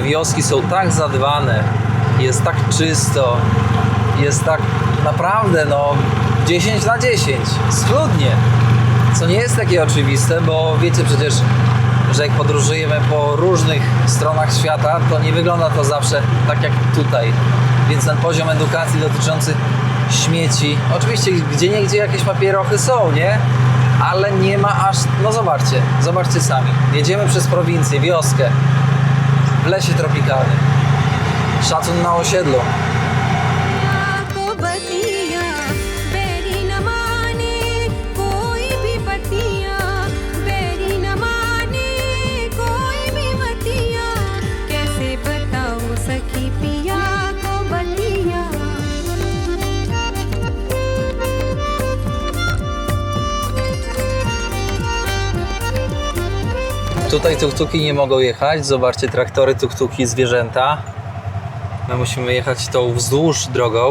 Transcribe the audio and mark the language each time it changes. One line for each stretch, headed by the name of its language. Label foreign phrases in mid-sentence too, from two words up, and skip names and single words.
Polish: wioski są tak zadbane, jest tak czysto, jest tak naprawdę 10 na 10, schludnie, co nie jest takie oczywiste, bo wiecie przecież, że jak podróżujemy po różnych stronach świata, to nie wygląda to zawsze tak jak tutaj, więc ten poziom edukacji dotyczący śmieci, oczywiście gdzieniegdzie jakieś papierochy są, nie? Ale nie ma aż, zobaczcie sami, jedziemy przez prowincję, wioskę, w lesie tropikalnym. Szacun na osiedlu.
Hindi: को बतिया बेरी न माने कोई भी बतिया बेरी न माने कोई भी बतिया कैसे बताऊं सखी पिया को बतिया
Polish: Tutaj tuktuki nie mogą jechać. Zobaczcie, traktory, tuktuki, zwierzęta. My musimy jechać tą wzdłuż drogą.